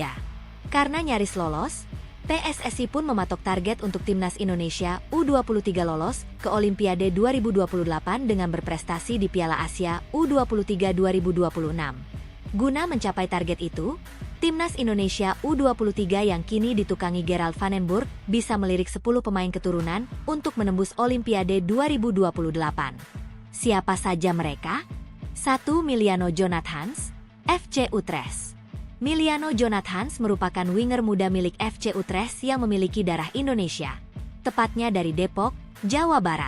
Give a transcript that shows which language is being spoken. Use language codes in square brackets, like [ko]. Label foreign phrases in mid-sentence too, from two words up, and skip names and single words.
[id] Karena nyaris lolos, PSSI pun mematok target untuk timnas Indonesia U23 lolos ke Olimpiade 2028 dengan berprestasi di Piala Asia U23 2026. Guna mencapai target itu, timnas Indonesia U23 yang kini ditukangi Gerald van den Burg bisa melirik 10 pemain keturunan untuk menembus Olimpiade 2028. Siapa saja mereka? 1. Miliano Jonathans, FC Utrecht. Miliano Jonathans merupakan winger muda milik FC Utrecht yang memiliki darah Indonesia, tepatnya dari Depok, Jawa Barat.